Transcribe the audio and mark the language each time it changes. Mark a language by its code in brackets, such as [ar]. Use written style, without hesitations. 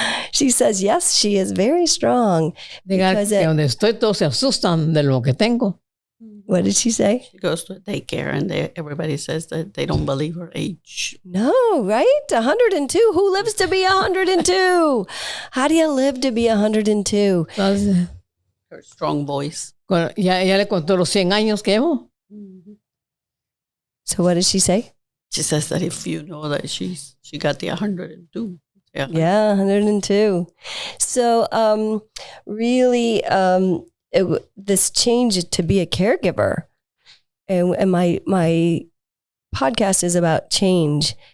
[en] She says, yes, she is very strong. [es] Diga que donde estoy todos se asustan de lo que tengo. [en] What did she say? She goes to daycare and everybody says that they don't believe her age. No, right? 102. Who lives to be 102? How do you live to be 102? [es] Entonces, [en] her strong voice. [es] Ya le contó los 100 años que llevo. Mm-hmm. [en] So what did she say? She says that if you know that she got the 102. Yeah, 102. So really, this change to be a caregiver, and my podcast is about change.